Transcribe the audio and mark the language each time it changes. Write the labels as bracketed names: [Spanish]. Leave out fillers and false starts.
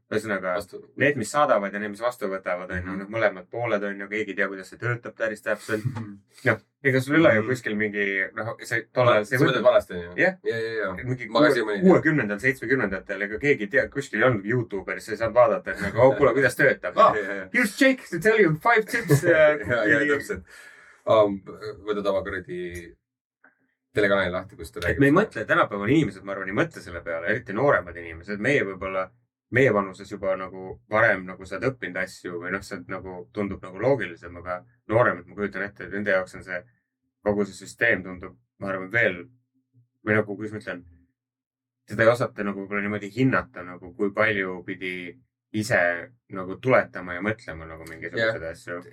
[Estonian] Ühesõnaga, need, mis saadavad ja need, mis vastu võtavad, on ju, mõlemad pooled on ju, keegi ei tea, kuidas see töötab päris täpselt. Noh, ega sul ei ole ju kuskil mingi, noh, see tollal... See mõtled valesti, on ju? Jah. Mingi 60-ndatel, 70-ndatel, ega keegi ei tea, kuskil ei olnud YouTuberis, sa ei saanud vaadata, et nagu, kuule, kuidas töötab. [English] Here's Jake to tell you 5 tips. [Estonian] Ja, täpselt. Võtad oma kuradi telekanali lahti, kus ta räägib. Me ei mõtle, tänapäeval inimesed, ma arvan, ei mõtle selle peale, eriti nooremad inimesed. Meie võib-olla, meie vanuses juba nagu varem nagu sa oled õppinud asju või noh, see nagu tundub nagu loogilisem, aga nooremad, ma kujutan ette, et nende jaoks on see, kogu see süsteem tundub, ma arvan, veel või nagu, kuidas ma ütlen, seda ei osata nagu võib-olla niimoodi hinnata, nagu kui palju pidi ise nagu tuletama ja mõtlema nagu mingisugused asju.